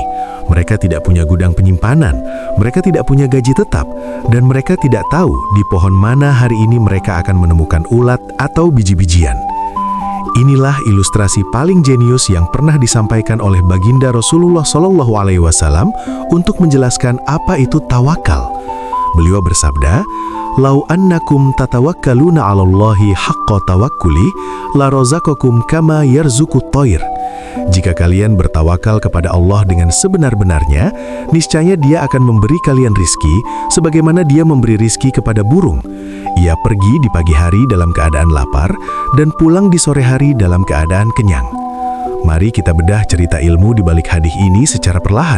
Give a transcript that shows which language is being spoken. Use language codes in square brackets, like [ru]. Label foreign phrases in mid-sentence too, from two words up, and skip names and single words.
[id] Mereka tidak punya gudang penyimpanan, mereka tidak punya gaji tetap, dan mereka tidak tahu di pohon mana hari ini mereka akan menemukan ulat atau biji-bijian. Inilah ilustrasi paling jenius yang pernah disampaikan oleh baginda Rasulullah SAW untuk menjelaskan apa itu tawakal. Beliau bersabda, [ar] "لو أنكم تتوكلون على الله حق توكله لرزقكم كما يرزق الطير." [id] Jika kalian bertawakal kepada Allah dengan sebenar-benarnya, niscaya Dia akan memberi kalian rizki sebagaimana Dia memberi rizki kepada burung. Ia pergi di pagi hari dalam keadaan lapar dan pulang di sore hari dalam keadaan kenyang. Mari kita bedah cerita ilmu di balik hadis ini secara perlahan.